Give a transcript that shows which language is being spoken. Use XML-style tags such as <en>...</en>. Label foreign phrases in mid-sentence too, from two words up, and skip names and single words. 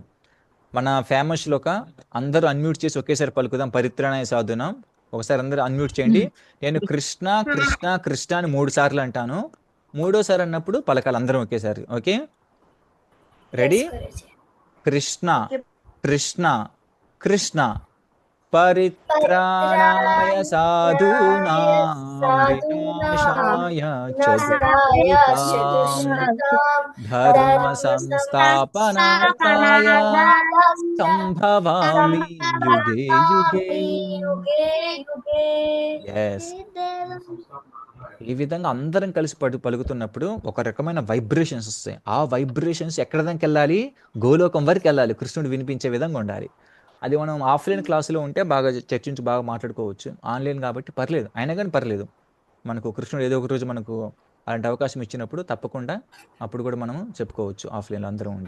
<te>మన ఫేమస్ శ్లోక అందరూ అన్మ్యూట్ చేసి ఒకేసారి పలుకుదాం. పరిత్రాణాయ సాధునాం. ఒకసారి అందరూ అన్మ్యూట్ చేయండి. నేను కృష్ణ కృష్ణ కృష్ణ అని 3 సార్లు అంటాను. 3వసారి అన్నప్పుడు పలకాలి అందరం ఒకేసారి.</te> <en>okay, ready?</en> <sa>కృష్ణ కృష్ణ కృష్ణ పరిత్రాణాయ సాధూనాం వినాశాయ ధర్మ సంస్థాపనార్థాయ సంభవామి యుగే యుగే.</sa> <te>ఎస్, ఈ విధంగా అందరం కలిసి పలుకుతున్నప్పుడు ఒక రకమైన వైబ్రేషన్స్ వస్తాయి. ఆ వైబ్రేషన్స్ ఎక్కడ దానికి వెళ్ళాలి? గోలోకం వరకు వెళ్ళాలి. కృష్ణుడు వినిపించే విధంగా ఉండాలి. అది మనం</te> <en>offline classలో</en> <te>ఉంటే బాగా చర్చించి బాగా మాట్లాడుకోవచ్చు. ఆన్లైన్ కాబట్టి పర్లేదు, అయినా కానీ పర్లేదు. మనకు కృష్ణుడు ఏదో ఒక రోజు మనకు అలాంటి అవకాశం ఇచ్చినప్పుడు తప్పకుండా అప్పుడు కూడా మనము చెప్పుకోవచ్చు ఆఫ్లైన్లో అందరం ఉండి.</te>